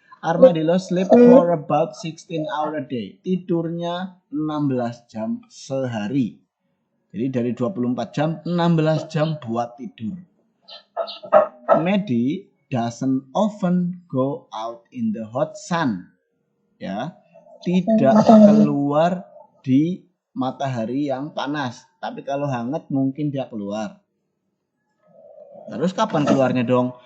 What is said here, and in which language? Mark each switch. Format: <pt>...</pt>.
<en>Armadillos sleep for about 16 hour a day.</en> <id>Tidurnya 16 jam sehari. Jadi dari 24 jam, 16 jam buat tidur.</id> <en>Maddie doesn't often go out in the hot sun.</en> <id>Ya, tidak keluar di matahari yang panas. Tapi kalau hangat mungkin dia keluar. Terus kapan keluarnya dong?</id>